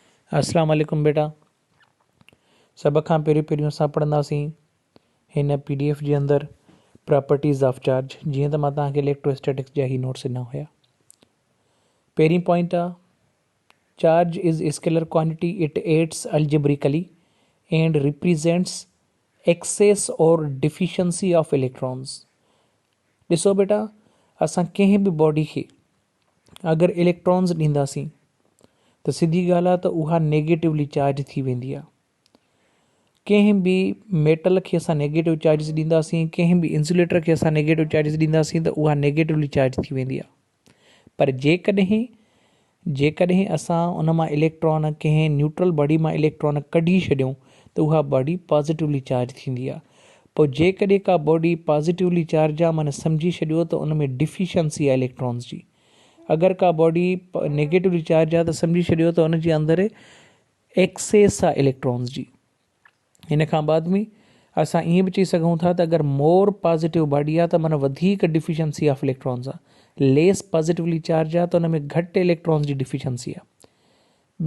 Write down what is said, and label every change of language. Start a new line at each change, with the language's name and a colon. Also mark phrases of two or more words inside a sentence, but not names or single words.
Arabic: السلام عليكم बेटा।
Sindhi: सब खां पहिरियों असां पढ़ंदासीं हिन PDF जे अंदरि
English: properties of charge.
Sindhi: जीअं त मां तव्हांखे इलेक्ट्रोस्टैटिक्स जा ही नोट्स ॾिना हुया। पहिरीं पॉइंट आहे,
English: Charge is scalar quantity, it adds algebraically and represents excess or deficiency of electrons.
Sindhi: ॾिसो बेटा, असां कंहिं बि बॉडी खे अगरि इलेक्ट्रॉन्स ॾींदासीं त सिधी ॻाल्हि आहे त उहा
English: negatively charge
Sindhi: थी वेंदी आहे। कंहिं बि मेटल खे असां
English: negative charges
Sindhi: ॾींदासीं, कंहिं बि इंसुलेटर खे असां
English: negative charges
Sindhi: ॾींदासीं त उहा
English: negatively charge
Sindhi: थी वेंदी आहे। पर जेकॾहिं असां उन मां इलेक्ट्रॉन कंहिं
English: neutral body
Sindhi: मां इलेक्ट्रॉन कढी छॾियूं त उहा
English: body positively charge
Sindhi: थींदी आहे। पोइ जेकॾहिं का
English: body positively charge
Sindhi: आहे, माना सम्झी छॾियो त उन में डिफिशंसी आहे इलेक्ट्रॉन्स जी। अगरि का
English: body negatively charge
Sindhi: आहे त सम्झी छॾियो त उन जे अंदरि एक्सेस आहे इलेक्ट्रॉन्स जी। हिन खां बाद में असां ईअं बि चई सघूं था त अगरि
English: more positive body
Sindhi: आहे त माना वधीक
English: deficiency of electrons
Sindhi: आहे,
English: less positively charge
Sindhi: आहे त उन में घटि इलेक्ट्रॉन्स जी डिफिशंसी आहे।